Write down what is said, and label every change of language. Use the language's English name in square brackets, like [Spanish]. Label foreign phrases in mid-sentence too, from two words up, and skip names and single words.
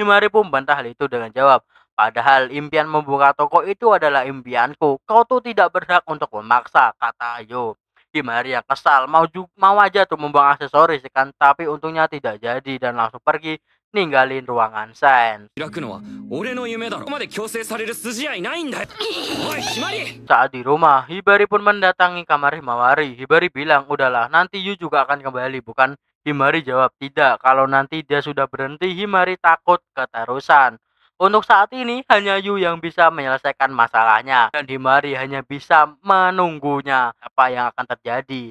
[Indonesian] Himari pun bantah hal itu dengan jawab, padahal impian membuka toko itu adalah impianku. Kau tuh tidak berhak untuk memaksa, kata Yu. Himari yang kesal mau aja tuh membuang aksesoris kan, tapi untungnya tidak jadi dan langsung pergi ninggalin ruangan sains. [Japanese] 開くのは俺の夢だろ。ここまで強制される筋合いないんだよ。おい、ひまり。 [Indonesian] Saat di rumah, Hibari pun mendatangi kamar Himawari. Hibari bilang, udahlah nanti Yu juga akan kembali, bukan? Himari jawab tidak, kalau nanti dia sudah berhenti Himari takut keterusan. Untuk saat ini hanya Yu yang bisa menyelesaikan masalahnya dan Himari hanya bisa menunggunya apa yang akan terjadi.